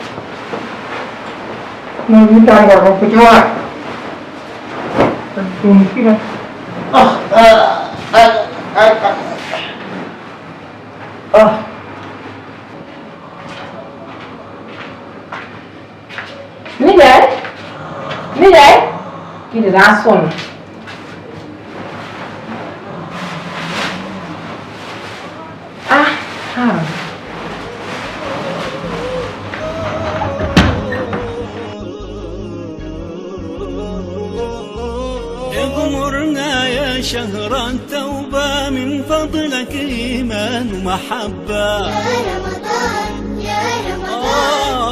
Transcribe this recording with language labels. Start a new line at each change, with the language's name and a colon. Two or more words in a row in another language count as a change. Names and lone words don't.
Wolof: moom ñu tàngoor moom ku ci waar doom kii na nijaay nijaay kii de daa sonn xaaral
Arabic: اغمرنا يا شهر التوبة من فضلك إيمان ومحبة يا رمضان يا رمضان